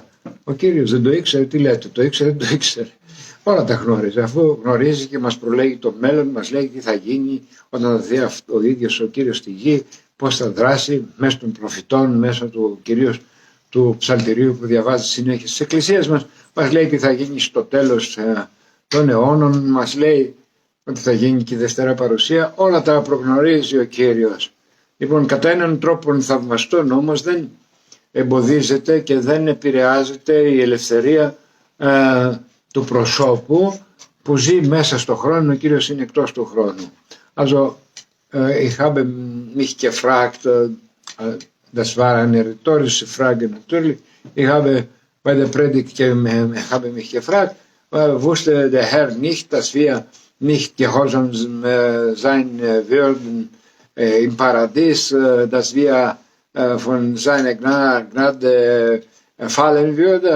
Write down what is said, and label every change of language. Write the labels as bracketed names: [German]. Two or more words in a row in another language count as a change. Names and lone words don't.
[Greek] Ο Κύριος δεν το ήξερε, τι λέτε, το ήξερε, δεν το ήξερε. Όλα τα γνώριζε, αφού γνωρίζει και μας προλέγει το μέλλον, μας λέει τι θα γίνει όταν θα δει ο ίδιος ο Κύριος στη γη, πώς θα δράσει μέσω των προφητών, μέσω του κυρίως του ψαλτηρίου που διαβάζει συνέχεια στις εκκλησίες μας, μας λέει τι θα γίνει στο τέλος των αιώνων, μας λέει ότι θα γίνει και η Δευτέρα Παρουσία, όλα τα προγνωρίζει ο Κύριος. Λοιπόν, κατά έναν τρόπο θαυμαστόν όμως δεν εμποδίζεται και δεν επηρεάζεται η ελευθερία του προσώπου που ζει μέσα στο χρόνο, ο Κύριος είναι εκτός του χρόνου. [German] Also, ich habe mich gefragt, das war eine rhetorische Frage natürlich, ich habe bei der Predigt habe mich gefragt, wusste der Herr nicht, dass wir nicht gehorsam sein würden im Paradies, dass wir von seiner Gnade fallen würden.